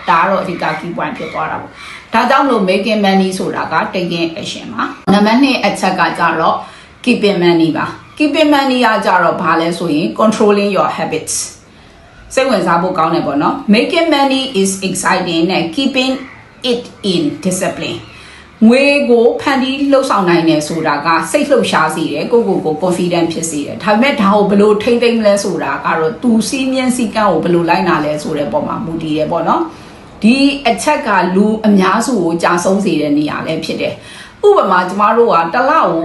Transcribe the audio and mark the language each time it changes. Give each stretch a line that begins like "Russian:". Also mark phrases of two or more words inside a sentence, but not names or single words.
Burmese: ဒါကတော့အဓိက
English: key point
Burmese: ဖြစ်သွားတာပေါ့ဒါကြောင့်မလို့
English: making money
Burmese: ဆိုတာက
English: taking action
Burmese: ပါနံပါတ်2အချက်ကကြတော့
English: keeping money
Burmese: ပါ
English: keeping money
Burmese: က ကြတော့ဘာလဲဆိုရင်
English: controlling your habits
Burmese: စိတ်ဝင်စားဖို့ကောင်းတယ်ပေါ့နော်
English: making money is exciting
Burmese: နဲ့
English: keeping it in discipline
Burmese: ငွေကိုဖန်တီးလှုပ်ဆောင်နိုင်တယ်ဆိုတာကစိတ်လှုပ်ရှားစေတယ်ကို confident ဖြစ်စေတယ်ဒါပေမဲ့ဒါကိုဘယ်လိုထိမ့်သိမ့်မလဲဆိုတာကတော့သူစီးမြန်းစည်းကမ်းကိုဘယ်လိုလိုက်နာလဲဆိုတဲ့ပုံမှာမူတည်တယ်ပေါ့နော်ဒီအချက်ကလူအများစုကိုကြာဆုံးစေတဲ့နေရာလည်းဖြစ်တယ်ဥပမာကျမတို့ကတစ်လကို